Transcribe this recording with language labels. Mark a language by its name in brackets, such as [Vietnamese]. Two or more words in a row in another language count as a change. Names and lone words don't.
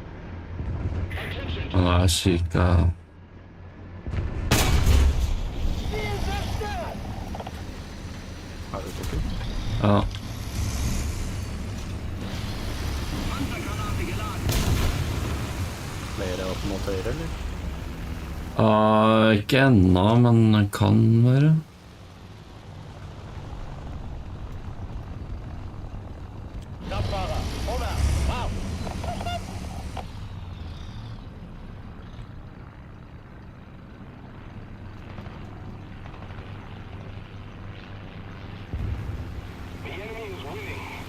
[Norwegian] Han syk av... [German] Ziel zerstört! [Norwegian] Har du tok ut? Ja. [German] Panzergranate geladen. [Norwegian] Flere opp mot høyre, eller? Ikke ennå, men det kan være. [German] Kraftfahrer, vorwärts, Marsch! [English] The enemy is winning.